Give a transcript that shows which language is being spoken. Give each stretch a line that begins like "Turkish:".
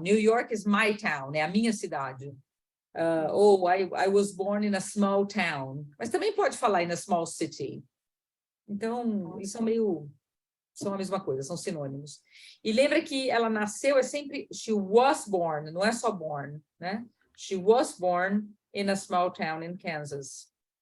English: New York is my town,
Portuguese: é a minha cidade.
English: I was born in a small town.
Portuguese: Mas também pode falar
English: in a small city.
Portuguese: Então, isso são a mesma coisa, são sinônimos. E lembra que ela nasceu, é sempre
English: she was born,
Portuguese: não é só born, né?
English: She was born in a small town in Kansas.